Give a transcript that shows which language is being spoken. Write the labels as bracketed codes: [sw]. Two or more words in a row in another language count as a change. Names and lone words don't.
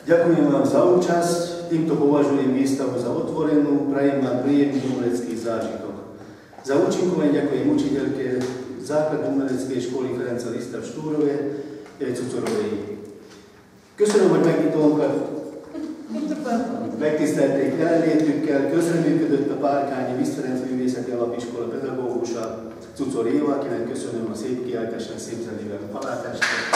[sk] Ďakujem vám za účasť. Týmto považujem výstavu za otvorenú. Prajem vám príjemný umelecký zážitok. Za účinkovanie ďakujem učiteľke základnej umeleckej szkoly Ferenca Liszta v Štúrove, Cucorovej. [hu] Köszönöm, hogy megnyitottak. Megtisztelték jelenlétükkel, közreműködött a Párkányi Liszt Ferenc Művészeti Alapiskola pedagógusa, Cucor Éva, akinek köszönöm a szép kiáltásán, szép zenével a palátását.